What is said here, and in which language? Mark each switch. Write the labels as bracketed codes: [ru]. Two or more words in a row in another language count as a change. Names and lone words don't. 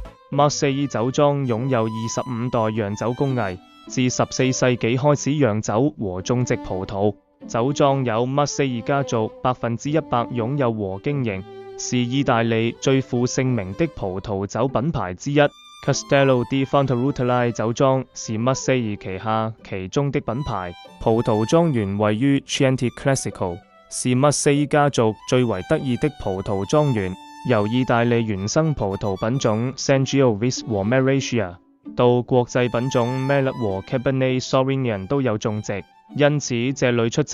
[zh] 馬塞爾酒莊擁有25代釀酒工藝，自14世紀開始釀酒和種植葡萄。酒莊由馬塞爾家族100%擁有和經營，是意大利最負盛名的葡萄酒品牌之一。Castello di Fontarutoli 酒莊是馬塞爾旗下其中的品牌。葡萄莊園位於 Chianti Classico，是馬塞爾家族最為得意的葡萄莊園，由意大利原生葡萄品種 Sangiovese 和 Maraschia 到國際品種 Merlot 和 Cabernet Sauvignon 都有種植，因此這裡出